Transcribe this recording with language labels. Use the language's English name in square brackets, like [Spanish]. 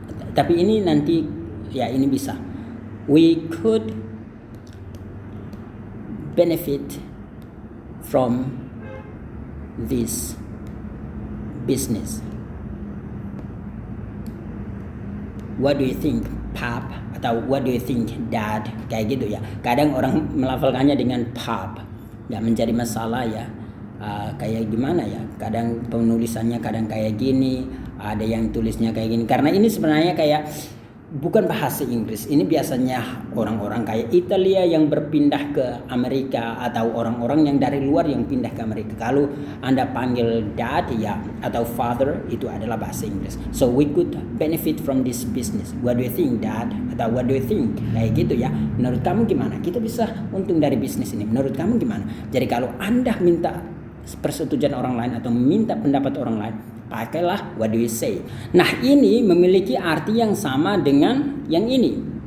[Indonesian] Tapi ini nanti ya ini bisa. [English] We could benefit from this business. What do you think, Pap? Atau what do you think, Dad? [Indonesian] Kayak gitu ya. Kadang orang melafalkannya dengan Pap, nggak menjadi masalah ya. Kayak gimana ya? Kadang penulisannya kadang kayak gini, ada yang tulisnya kayak gini. Karena ini sebenarnya kayak bukan bahasa Inggris. Ini biasanya orang-orang kayak Italia yang berpindah ke Amerika atau orang-orang yang dari luar yang pindah ke Amerika. Kalau Anda panggil dad ya atau father itu adalah bahasa Inggris. [English] So we could benefit from this business. What do you think, Dad? Atau what do you think? [Indonesian] Kayak gitu ya. Menurut kamu gimana? Kita bisa untung dari bisnis ini. Menurut kamu gimana? Jadi kalau Anda minta persetujuan orang lain atau minta pendapat orang lain, pakailah [English] what do you say. [Indonesian] Nah, ini memiliki arti yang sama dengan yang ini.